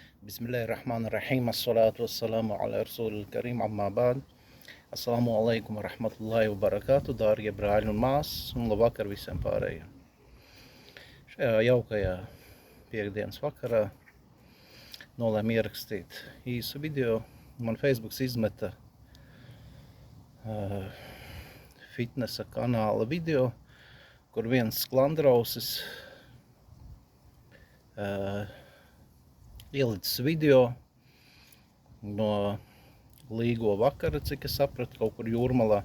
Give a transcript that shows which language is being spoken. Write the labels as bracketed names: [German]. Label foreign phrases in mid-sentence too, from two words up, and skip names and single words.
[Arabic] بسم الله الرحمن الرحيم الصلاة والسلام على رسول الكريم أما بعد. السلام عليكم ورحمة الله وبركاته, [Latvian] dārgie brāļi un māsas, un labvakar visiem pārējiem. Šajā jaukajā piekdienas vakarā nolēmu ierakstīt īsu video. Man Facebooks izmeta fitnesa kanāla video, kur viens sklandrausis ielicis video no līgo vakara, cik es sapratu, kaut kur jūrmalā.